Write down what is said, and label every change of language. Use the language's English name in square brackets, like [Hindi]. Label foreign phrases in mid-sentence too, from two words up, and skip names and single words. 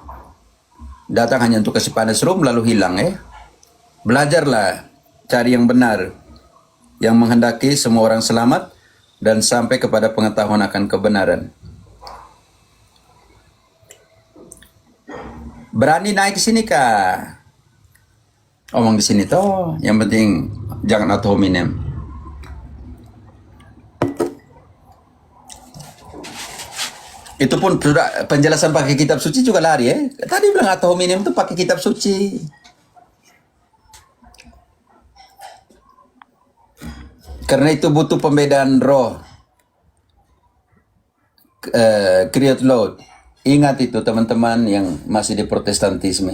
[Indonesian] Datang hanya untuk kasih panas room lalu hilang Belajarlah cari yang benar, yang menghendaki semua orang selamat dan sampai kepada pengetahuan akan kebenaran. Berani naik ke sini kah? Omong di sini toh, yang penting jangan [Latin] ad hominem. [Indonesian] Itu pun sudah penjelasan pakai kitab suci juga lari Tadi bilang [Latin] ad hominem [Indonesian] itu pakai kitab suci. Karena itu butuh pembedaan roh. Create load. Ingat itu teman-teman yang masih di Protestantisme.